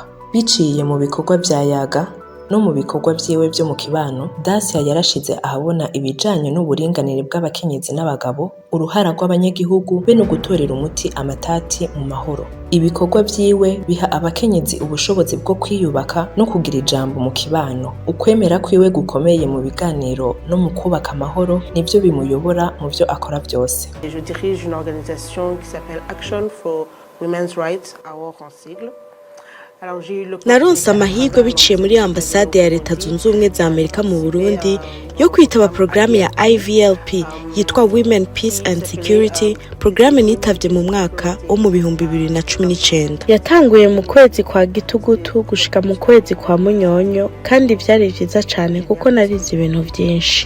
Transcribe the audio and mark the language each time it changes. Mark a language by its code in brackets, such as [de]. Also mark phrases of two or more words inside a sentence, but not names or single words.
[rn] Biciye mu bikorwa vya Yaga no mu bikorwa vyiwe vyo mu kibano, Dacia yarashize ahabona ibijanye n'uburinganire bw'abakenyezi n'abagabo, uruhara rw'abanyagihugu be no gutorera umuti amatati mu mahoro. Ibikorwa vyiwe biha abakenyezi ubushobozi bwo kwiyubaka no kugira ijambo mu kibano. Ukwemera kwiwe gukomeye mu biganiro no mu kubaka amahoro nivyo bimuyobora mu vyo akora vyose. [fr] Je dirige une organisation qui s'appelle Action for Women's Rights, AWOR en sigle. [rn] Naronse amahirwe biciye muri ambasade ya Leta Zunze Ubumwe za Amerika mu Burundi yo kwitaba programme ya IVLP yitwa Women Peace and Security. Programme nitavye mu mwaka wo mu 2019. Yatanguye mu kwezi kwa Gitugutu gushika mu kwezi kwa Munyonyo, kandi vyari vyiza cane kuko narize ibintu vyinshi.